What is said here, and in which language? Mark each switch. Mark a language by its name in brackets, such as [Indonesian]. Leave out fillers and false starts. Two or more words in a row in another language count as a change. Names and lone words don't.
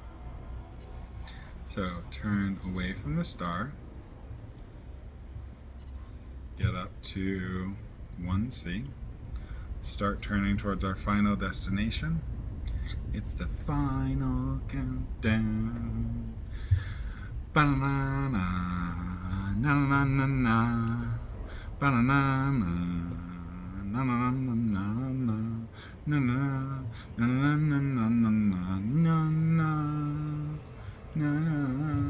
[English] So turn away from the star. Get up to 1C. Start turning towards our final destination. It's the final countdown. Ba-na-na-na, na-na-na-na, ba-na-na-na, na-na-na-na-na, na-na-na-na-na-na-na-na-na.